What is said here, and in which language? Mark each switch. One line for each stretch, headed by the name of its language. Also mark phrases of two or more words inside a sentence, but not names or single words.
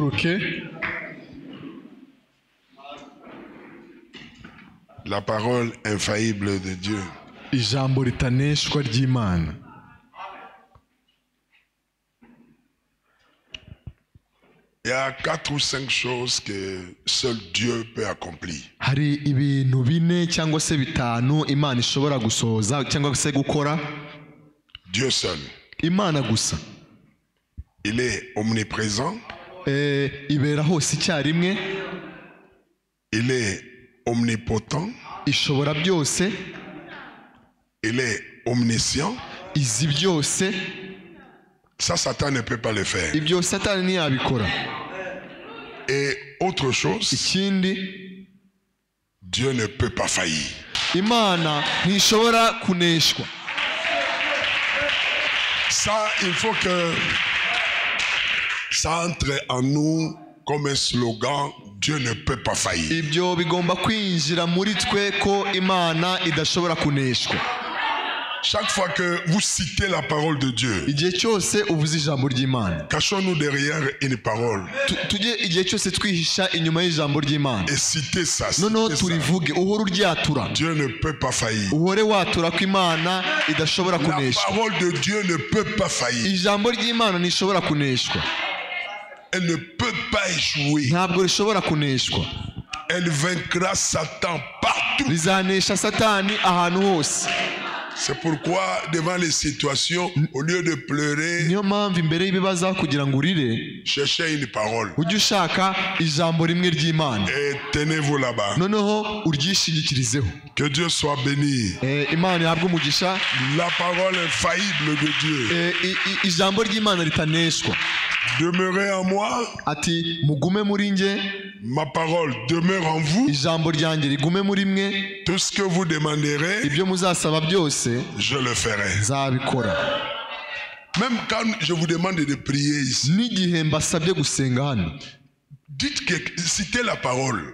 French: La parole infaillible de Dieu.
Kinyarwanda: Ijambo ritaneshwa ry'Imana.
French: Il y a 4 ou 5 choses que seul Dieu peut accomplir.
Kinyarwanda: Hari ibintu bine cyangwa se bitanu Imana ishobora gusohoza cyangwa se gukora.
French: Dieu seul.
Kinyarwanda: Imana gusa.
French: Il est omniprésent.
Kinyarwanda: Ibera hose icyarimwe.
French: Il est omnipotent.
Kinyarwanda: Ishobora byose.
French: Il est omniscient.
Kinyarwanda: Izi byose.
French: Ça, Satan ne peut pas le faire.
Kinyarwanda: Ibyo Satani ntiyabikora.
French: Et autre chose,
Kinyarwanda: ikindi,
French: Dieu ne peut pas faillir.
Kinyarwanda: Imana ntishobora kuneshwa.
French: Ça, il faut que ça entre en nous comme un slogan. Dieu ne peut pas faillir.
Kinyarwanda: Ibyo bigomba kwinjira muri twe ko Imana idashobora kuneshwa.
French: Chaque fois que vous citez la parole de Dieu,
Kinyarwanda: igihe cyose uvuze ijambo ry'Imana,
French: cachons-nous derrière une parole.
Kinyarwanda: Tujye igihe cyose twihisha inyuma y'ijambo ry'Imana.
French: Et citez ça.
Kinyarwanda: Noneho turivuge uhora uryatura.
French: Dieu ne peut pas faillir.
Kinyarwanda: Uhore watura ko Imana idashobora kuneshwa.
French: La parole de Dieu ne peut pas faillir.
Kinyarwanda: Ijambo ry'Imana ntishobora kuneshwa.
French: Elle ne peut pas échouer.
Kinyarwanda: Ntabwo rishobora kuneshwa.
French: Elle vaincra Satan partout.
Kinyarwanda: Rizanesha Satani ahantu hose.
French: C'est pourquoi devant les situations, au lieu de pleurer,
Kinyarwanda: niyo mpamvu imbere y'ibibazo kugira ngo urire,
French: cherchez une parole.
Kinyarwanda: Ujye ushaka ijambo rimwe ry'Imana.
French: Et tenez-vous là-bas.
Kinyarwanda: Noneho uryishingikirizeho.
French: Que Dieu soit béni.
Kinyarwanda: Imana ihabwe umugisha.
French: La parole infaillible de Dieu.
Kinyarwanda: Ijambo ry'Imana ritaneshwa.
French: Demeurez en moi.
Kinyarwanda: Ati mugume muri nge.
French: Ma parole demeure en vous. Tout ce que vous demanderez, je le ferai. Même quand je vous demande de prier ici, dites que citez la parole.